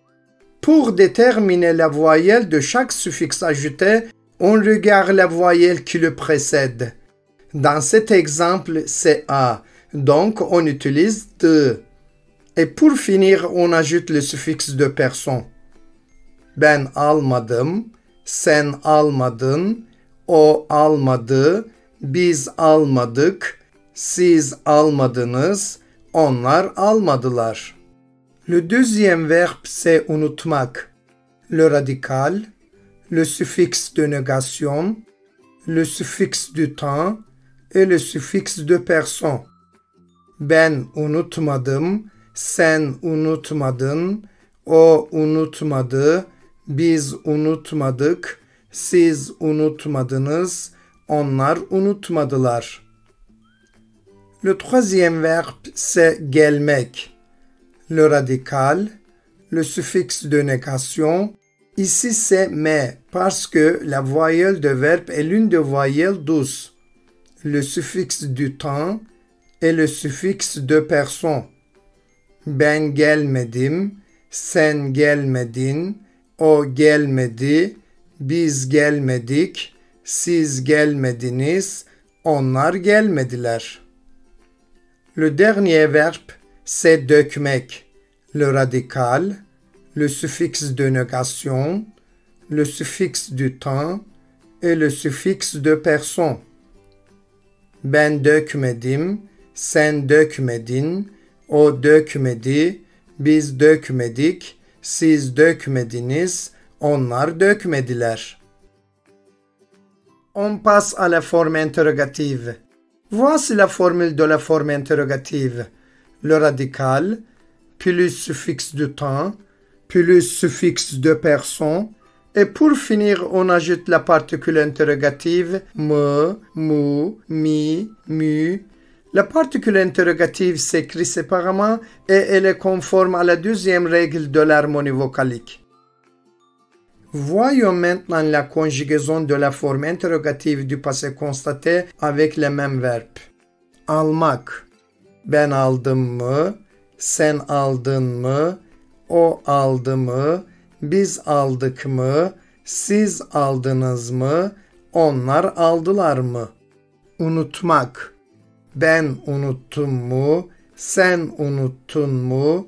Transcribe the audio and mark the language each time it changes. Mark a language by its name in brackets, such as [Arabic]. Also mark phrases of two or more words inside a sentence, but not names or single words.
[French] Pour déterminer la voyelle de chaque suffixe ajouté, on regarde la voyelle qui le précède. Dans cet exemple, c'est A, donc on utilise de. Et pour finir, on ajoute le suffixe de personne. [Turkish] Ben almadım, sen almadın, o almadı, biz almadık, siz almadınız, onlar almadılar. [French] Le deuxième verbe, c'est unutmak. Le radical, le suffixe de négation, le suffixe du temps et le suffixe de personne. [Turkish] Ben unutmadım, sen unutmadın, o unutmadı, biz unutmadık, siz unutmadınız, onlar unutmadılar. [French] Le troisième verbe, c'est gelmek. Le radical, le suffixe de négation. Ici, c'est me, parce que la voyelle de verbe est l'une des voyelles douces. Le suffixe du temps et le suffixe de personne. [Turkish] Ben gelmedim, sen gelmedin, o gelmedi, biz gelmedik, siz gelmediniz, onlar gelmediler. [French] Le dernier verbe, c'est dökmek. Le radical, le suffixe de négation, le suffixe du temps et le suffixe de personne. [Turkish] Ben dökmedim, sen dökmedin, o dökmedi, biz dökmedik, siz dökmediniz, onlar dökmediler. [French] On passe à la forme interrogative. Voici la formule de la forme interrogative. Le radical, puis le suffixe du temps, puis le suffixe de personne, et pour finir, on ajoute la particule interrogative me, [Turkish] mu, mi, mu. [French] La particule interrogative s'écrit séparément et elle est conforme à la deuxième règle de l'harmonie vocalique. Voyons maintenant la conjugaison de la forme interrogative du passé constaté avec les mêmes verbes. [Turkish] Almak. Ben aldım mı? Sen aldın mı? O aldı mı? Biz aldık mı? Siz aldınız mı? Onlar aldılar mı? Unutmak. Ben unuttum mu? Sen unuttun mu?